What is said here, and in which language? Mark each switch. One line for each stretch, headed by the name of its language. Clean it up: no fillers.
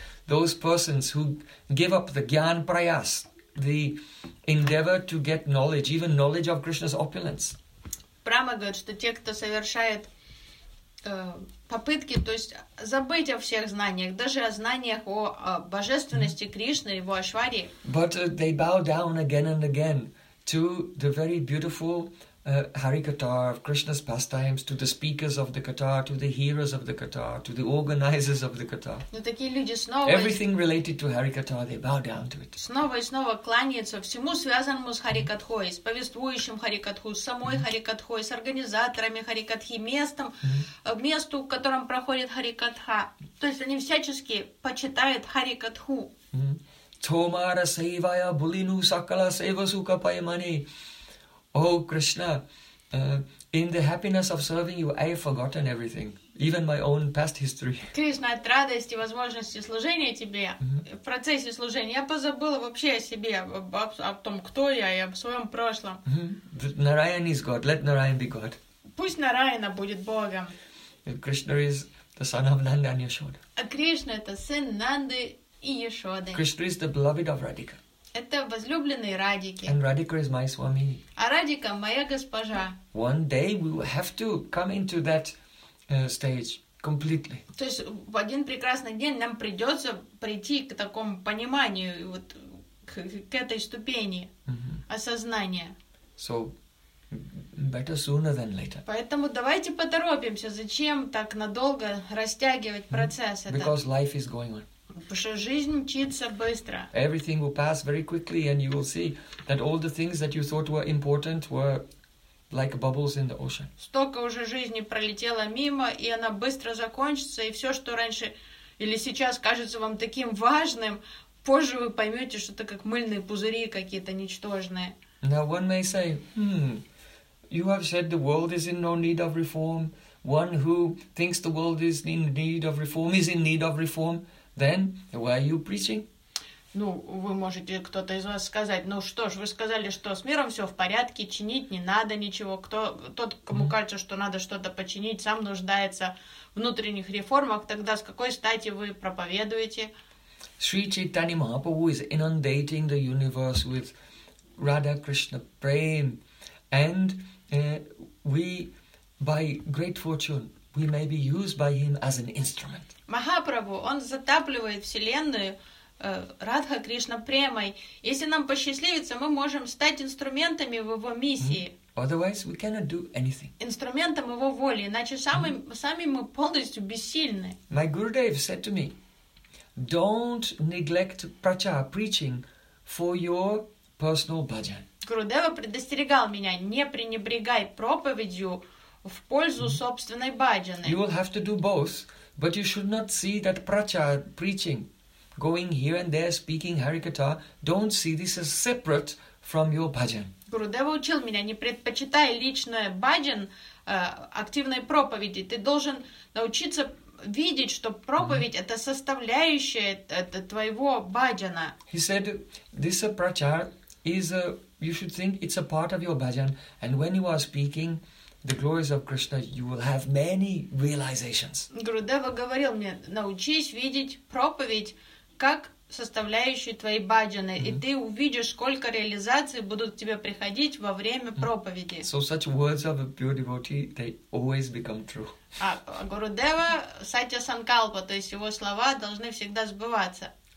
English: Those persons who give up the Gyan Prayas, the endeavor to get knowledge, even knowledge of Krishna's opulence.
Russian: Brahma говорит, что те, кто совершает попытки, то есть забыть о всех знаниях, даже о знаниях о божественности Кришны, его Айшварьи.
English: But they bow down again and again to the very beautiful Harikatha of Krishna's pastimes, to the speakers of the Katha, to the hearers of the Katha, to the organizers of the Katha.
Russian: Но такие люди снова.
English: Everything related to Harikatha, they bow down to it.
Russian: Снова и снова кланяются всему связанному с Харикатхой, с повествующим Харикатху, с самой Харикатхой, с организаторами Харикатхи, местом, месту, в котором проходит Харикатха. То есть они всячески почитают Харикатху.
Bangla: Томара сейвая булину сакала сейвасука паймани.
English: Oh Krishna, in the happiness of serving you, I have forgotten everything, even my own past history.
Russian: Кришна, от радости, возможности служения тебе, в процессе служения, я позабыла вообще о себе, о том, кто я, и о своем прошлом.
English: Narayan is God, let Narayan be God.
Russian: Пусть Нараяна будет Богом.
English: Krishna is the son of Nanda and Yashoda.
Russian: А Кришна — это сын Нанды и Яшоды.
English: Krishna is the beloved of Radhika.
Russian: Это возлюбленные Радики.
English: And Radhika is my swami.
Russian: А Радика моя госпожа.
English: One day we will have to come into that stage completely.
Russian: То есть в один прекрасный день нам придется прийти к такому пониманию, вот к этой ступени осознания.
English: So better sooner than later.
Russian: Поэтому давайте поторопимся. Зачем так надолго растягивать процесс этот?
English: Because life is going on.
Russian: Потому что жизнь мчится быстро.
English: Everything will pass very quickly, and you will see that all the things that you thought were important were like bubbles in the ocean.
Russian: Столько уже жизни пролетело мимо, и она быстро закончится, и все, что раньше или сейчас кажется вам таким важным, позже вы поймете, что это как мыльные пузыри какие-то ничтожные.
English: Now one may say, you have said the world is in no need of reform. One who thinks the world is in need of reform is in need of reform. Then why are you preaching?
Russian: Ну, вы можете кто-то из вас сказать: ну что ж, вы сказали, что с миром все в порядке, чинить не надо ничего. Тот, кому кажется, что надо что-то починить, сам нуждается в внутренних реформах, тогда с какой стати вы проповедуете?
English: Sri Chaitanya Mahaprabhu is inundating the universe with Radha Krishna prem, and we, by great fortune, we may be used by him as an instrument.
Russian: Махапрабху, он затапливает вселенную Радха Кришна премой. Если нам посчастливится, мы можем стать инструментами в его миссии.
English: Otherwise we cannot do anything.
Russian: Инструментом его воли, иначе сами мы полностью бессильны.
English: My Gurudev said to me, don't neglect pracha, preaching, for your personal bhajan.
Russian: Гурудева предостерегал меня: не пренебрегай проповедью в пользу собственной баджаны.
English: You will have to do both. But you should not see that pracha, preaching, going here and there, speaking Harikatha, don't see this as separate from your bhajan.
Russian: Гурудева учил меня: не предпочитай личное bhajan активной проповеди. Ты должен научиться видеть, что проповедь — это составляющая твоего bhajana.
English: He said, this pracha is a, you should think it's a part of your bhajan, and when you are speaking the glories of Krishna, you will have many realizations.
Russian: Гурудева говорил мне: научись видеть проповедь как составляющую твоей баджаны, и ты увидишь, сколько реализаций будут к тебе приходить во время проповеди.
English: So such words of a pure devotee, they always become true.
Russian: А Гурудева сатья санкалпа, то есть его слова должны всегда сбываться.